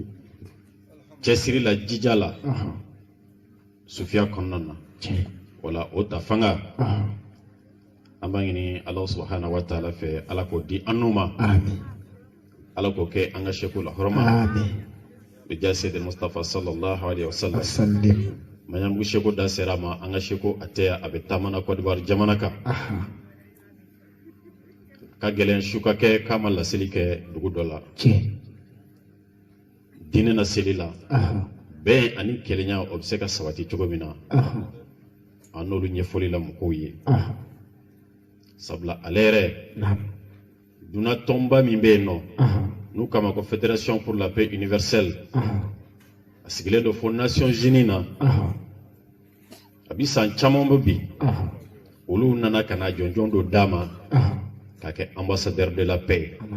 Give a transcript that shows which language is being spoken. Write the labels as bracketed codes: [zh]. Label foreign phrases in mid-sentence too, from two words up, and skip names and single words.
[bm] cɛsiri la jija la Sufiya kɔnɔna na wala o ta fanga an b'a ɲini Ala [ar] سبحانه وتعالى [bm] fɛ Ala k'o di an n'u ma amin Ala k'o kɛ an ka seko la hɔrɔma amin bija Seydi Mustafa [ar] صلى الله عليه وسلم [bm] sallim maɲamugu seko da sera ma an ka seko a tɛ a bɛ taamana Côte d'Ivoire jamana kan ka gɛlɛn su ka kɛ k'a ma laseli kɛ dugu dɔ la diinɛ na seli la bɛn ani kelenya o bɛ se ka sabati cogo min na an n'olu ɲɛfɔli la mɔgɔw ye sabula ale yɛrɛ duna tɔnba min bɛ yen nɔ n'u kama ko Fédération pour la paix universelle a sigilen don fo Nations Unies na a bi san caman bɛ bi olu nana ka na jɔnjɔn dɔ d'a ma k'a kɛ [fr] ambassadeur de la paix